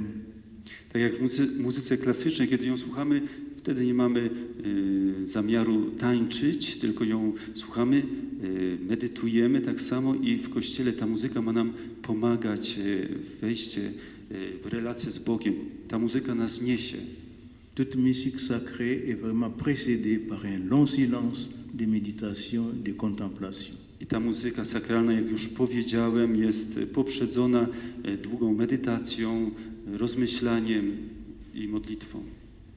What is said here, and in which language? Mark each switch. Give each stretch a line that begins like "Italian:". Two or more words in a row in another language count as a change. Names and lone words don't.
Polish: Tak jak w muzyce klasycznej, kiedy ją słuchamy, wtedy nie mamy zamiaru tańczyć, tylko ją słuchamy, medytujemy tak samo i w Kościele ta muzyka ma nam pomagać w wejście w relację z Bogiem. Ta muzyka nas niesie.
French: Toute musique sacrée est vraiment précédée par un long silence de méditation, de contemplation.
Polish: I ta muzyka sakralna, jak już powiedziałem, jest poprzedzona długą medytacją, rozmyślaniem i modlitwą.